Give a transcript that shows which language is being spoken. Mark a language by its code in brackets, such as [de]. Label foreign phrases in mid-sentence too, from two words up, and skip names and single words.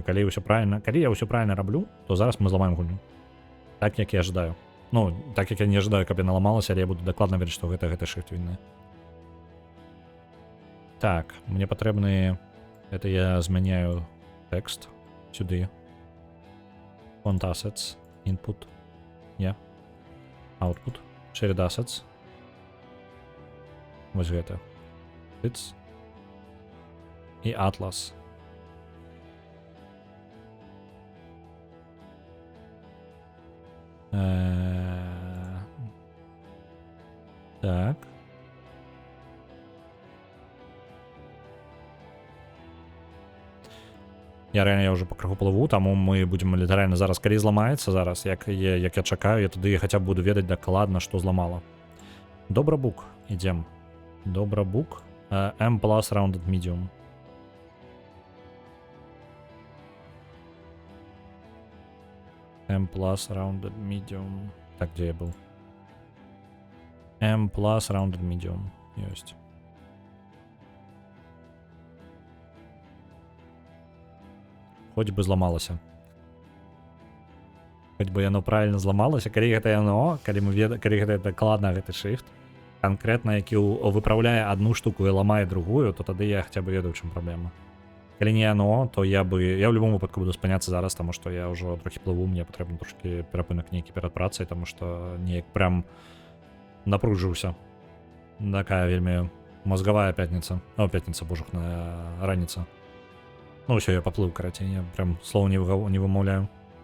[be] Калі я ўсё правильно раблю, то зараз мы зламаем гульню. Так, як я ожидаю. Ну, так, як я не ожидаю, каб яна ламалася, але я буду дакладна ведаць, што гэта шрифт вінны. Так, мне патрэбны... Это я змяняю тэкст сюды. [en] Font assets, input, output, shared assets. [be] Вось гэта. Bits. І Atlas. Так. Я ўжо пакрыху плыву, таму мы будзем літаральна зараз, калі зламаецца зараз, як я чакаю, я тады хаця б буду ведаць дакладна, што зламала. Добрабук, ідзем. Добрабук, M+ rounded medium. M+ rounded medium. Так, дзе я быў? M+ rounded medium. Ёсць. Хоць бы зламалася. Хоць бы яно правильно зламалася. Калі гэта яно, калі гэта дакладна гэты шрифт, канкрэтна, які выпраўляе адну штуку і ламае другую, то тады я хаця бы ведаю, чым праблема. Калі не яно, то я [ru] в любом [be] выпадку буду спыняцца зараз, таму што я ўжо трохі плыву, мне патрэбна трошкі перапынак нейкі перад працай, таму што неяк прям напружыўся. Такая вельмі мозгавая пятніца. Пятніца, божухная раніца. Ну, ўсё, я паплыў, карацей, я прям слоў не вымаўляю.